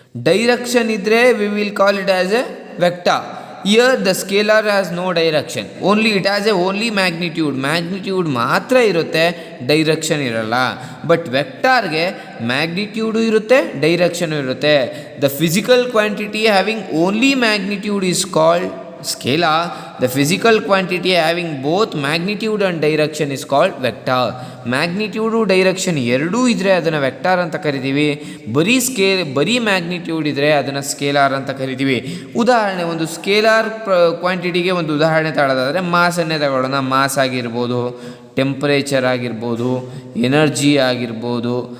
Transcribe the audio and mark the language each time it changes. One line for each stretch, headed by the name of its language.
Kannada: Direction ಇದ್ದರೆ
English: We will call it as a vector. Here the scalar has no direction, only it has a only magnitude
Kannada: ಮಾತ್ರ ಇರುತ್ತೆ, direction ಇರಲ್ಲ. But ವೆಕ್ಟಾರ್ಗೆ magnitude ಇರುತ್ತೆ, direction ಇರುತ್ತೆ.
English: The physical quantity having only magnitude is called scalar. The physical quantity having both magnitude and direction is called vector.
Kannada: Magnitude direction ಎರಡೂ ಇದ್ದರೆ ಅದನ್ನು vector ಅಂತ ಕರಿತೀವಿ. ಬರೀ ಮ್ಯಾಗ್ನಿಟ್ಯೂಡ್ ಇದ್ದರೆ ಅದನ್ನು ಸ್ಕೇಲಾರ್ ಅಂತ ಕರಿತೀವಿ. ಉದಾಹರಣೆ, ಒಂದು ಸ್ಕೇಲಾರ್ ಕ್ವಾಂಟಿಟಿಗೆ ಒಂದು ಉದಾಹರಣೆ ತಗೊಳ್ಳೋದಾದರೆ ಮಾಸನ್ನೇ ತಗೊಳ್ಳೋಣ. ಮಾಸ್ ಆಗಿರ್ಬೋದು, ಟೆಂಪರೇಚರ್ ಆಗಿರ್ಬೋದು, ಎನರ್ಜಿ ಆಗಿರ್ಬೋದು.